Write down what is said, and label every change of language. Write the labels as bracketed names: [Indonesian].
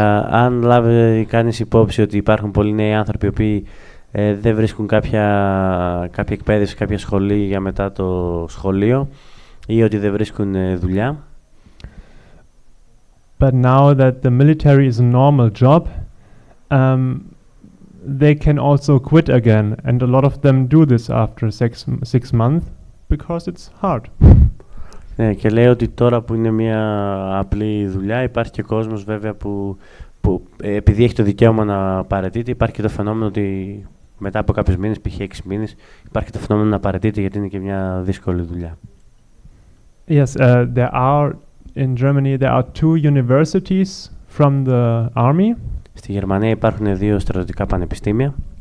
[Greek] Αν κάνεις υπόψη ότι υπάρχουν πολλοί νέοι άνθρωποι οι οποίοι δεν βρίσκουν κάποια εκπαίδευση, κάποια σχολή για μετά το σχολείο ή ότι δεν βρίσκουν δουλειά. [English] But now that the military is a normal job, they can also quit again, and a lot of them do this after six months because it's hard. [Greek] Ναι, και λέει ότι τώρα που είναι μια απλή δουλειά υπάρχει και κόσμος βέβαια που επειδή έχει το δικαίωμα να παραιτείται, υπάρχει και το φαινόμενο ότι μετά από κάποιους μήνες, π.χ. 6 μήνες, υπάρχει και το φαινόμενο να παραιτείται γιατί είναι και μια δύσκολη δουλειά. [English] Yes, in Germany there are 2 universities from the army. [Greek] Στη Γερμανία υπάρχουν 2 στρατιωτικά πανεπιστήμια.